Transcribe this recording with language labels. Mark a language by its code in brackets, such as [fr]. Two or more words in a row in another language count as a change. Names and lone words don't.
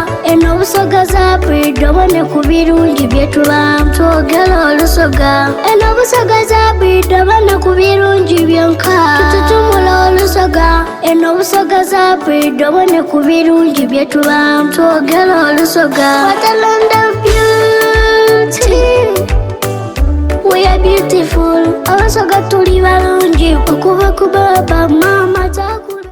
[xog] Eno busoga zabwidde bana ku birungi bye tuba. Twogera olusoga. Eno busoga zabwidde bana ku birungi byonka. Tututumula olusoga. Eno busoga zabwidde bana ku birungi bye tuba. Twogera olusoga. [en] What a land of beauty. We are beautiful. [xog] Abasoga tuli balungi okuva ku baba mama taku